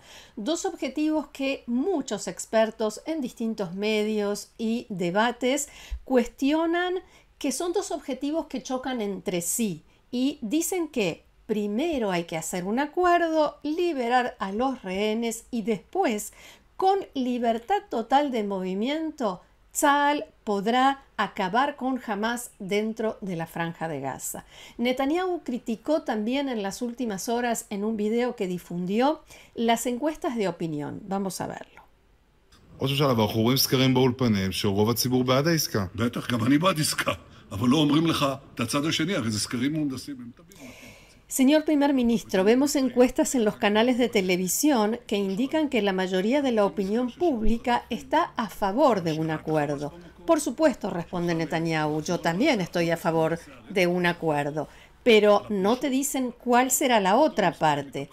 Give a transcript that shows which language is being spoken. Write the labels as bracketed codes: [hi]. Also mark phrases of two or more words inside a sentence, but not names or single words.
[es] Dos objetivos que muchos expertos en distintos medios y debates cuestionan, que son dos objetivos que chocan entre sí y dicen que primero hay que hacer un acuerdo, liberar a los rehenes y después, con libertad total de movimiento, Tzahal podrá acabar con Hamás dentro de la Franja de Gaza. Netanyahu criticó también en las últimas horas en un video que difundió las encuestas de opinión. Vamos a verlo. [he] ראש הממשלה, ואנחנו רואים סקרים באולפנים שרוב הציבור בעד העסקה. בטח, גם אני בעד עסקה. אבל לא אומרים לך את הצד השני, הרי זה סקרים מהונדסים, הם תבינו. [es] Señor primer ministro, vemos encuestas en los canales de televisión que indican que la mayoría de la opinión pública está a favor de un acuerdo. Por supuesto, responde Netanyahu, yo también estoy a favor de un acuerdo. Pero no te dicen cuál será la otra parte.